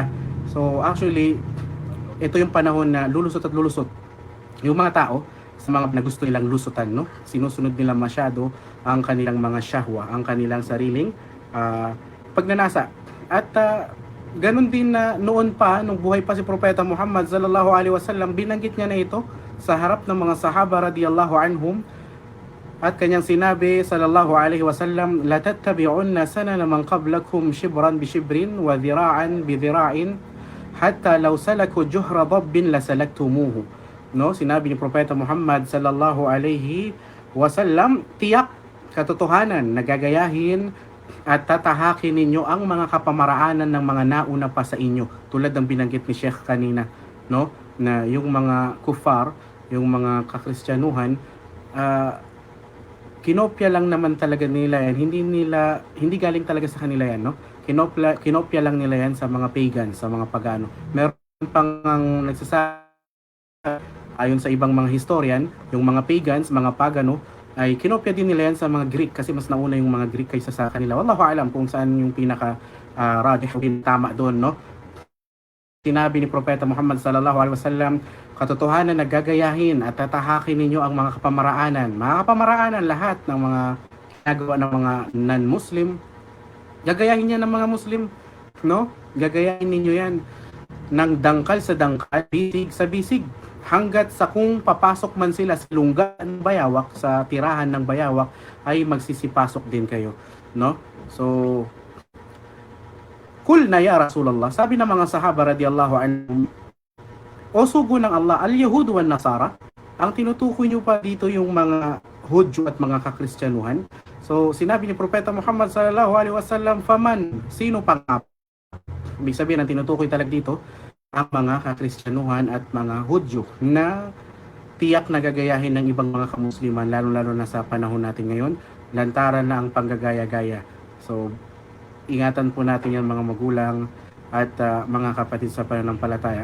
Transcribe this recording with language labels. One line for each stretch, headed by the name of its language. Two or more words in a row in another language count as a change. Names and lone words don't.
English: So actually,
Filipino: ito yung panahon na lulusot at lulusot yung mga tao sa mga na gusto nilang lusutan, no? Sinusunod nila masyado ang kanilang mga syahwa, ang kanilang sariling pagnanasa. At ganun din na noon pa, nung buhay pa si Propeta Muhammad
Arabic: صلى الله عليه وسلم,
Filipino: binanggit niya na ito sa harap ng mga sahaba
Arabic: رضي الله عنهم,
Filipino: at kanyang sinabi
Arabic: صلى الله عليه وسلم لتتبعن سنن من قبلكم شبرا بشبر وذراعا بذراع حتى لو سلكوا جحر ضب لسلكتموه.
Filipino: No, sinabi ni Propeta Muhammad
Arabic: صلى الله عليه وسلم,
Filipino: tiyak katotohanan, nagagayahin at tatahakin ninyo ang mga kapamaraanan ng mga nauna pa sa inyo, tulad ng binanggit ni Sheikh kanina, no, na yung mga kufar, yung mga kakristyanuhan, kinopya lang naman talaga nila yan, hindi galing talaga sa kanila yan, no? Kinopya lang nila yan sa mga pagan, sa mga pagano. Meron pang nagsasabi, ayon sa ibang mga historian, yung mga pagans, mga pagano, ay kinopya din nila yan sa mga Greek, kasi mas nauna yung mga Greek kaysa sa kanila.
Arabic: والله أعلم
Filipino: kung saan yung pinaka rajih o tama doon, no? Sinabi ni Propeta Muhammad
Arabic: صلى الله عليه وسلم,
Filipino: katotohanan na gagayahin at tatahakin ninyo ang mga kapamaraanan. Mga kapamaraanan, lahat ng mga ginagawa ng mga non-Muslim, gagayahin niya ng mga Muslim, no? Gagayahin ninyo yan ng dangkal sa dangkal, bisig sa bisig, hanggat sa kung papasok man sila sa lungga ng bayawak, sa tirahan ng bayawak, ay magsisipasok din kayo, no?
Arabic: So قلنا يا رسول الله,
Filipino: sabi ng mga sahaba
Arabic: رضي الله عنهم,
Filipino: o sugo ng Allah,
Arabic: اليهود والنصارى,
Filipino: ang tinutukoy nyo pa dito yung mga Hudyo at mga kakristyanuhan. So sinabi ni Propeta Muhammad
Arabic: صلى الله عليه وسلم,
Filipino: faman, sino pa nga? Ibig sabihin, ang tinutukoy talaga dito ang mga kakristyanuhan at mga Hudyo na tiyak na gagayahin ng ibang mga kamusliman, lalo-lalo na sa panahon natin ngayon. Lantaran na ang panggagaya-gaya. So, ingatan po natin yan mga magulang at mga kapatid sa pananampalataya.